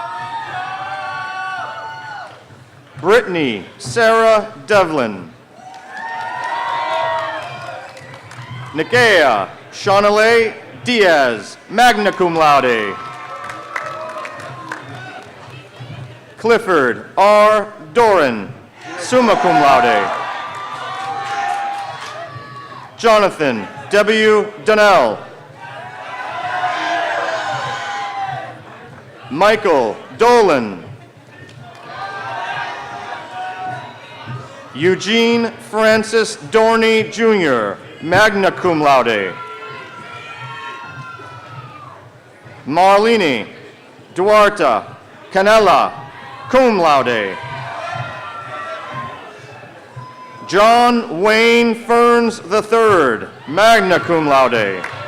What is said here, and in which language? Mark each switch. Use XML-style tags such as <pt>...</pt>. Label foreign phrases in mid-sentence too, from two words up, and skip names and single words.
<en>Brittany Sarah Devlin. Nikea Shaunalay Diaz,</en> <la>magna cum laude.</la> <en>Clifford R. Doran,</en> <la>summa cum laude.</la> <en>Jonathan W. Donnell. Michael Dolan. Eugene Francis Dorney Jr.,</en> <la>magna cum laude.</la> <en>Marlene Duarte Canella,</en> <la>cum laude.</la> <en>John Wayne Ferns III,</en> <la>magna cum laude.</la>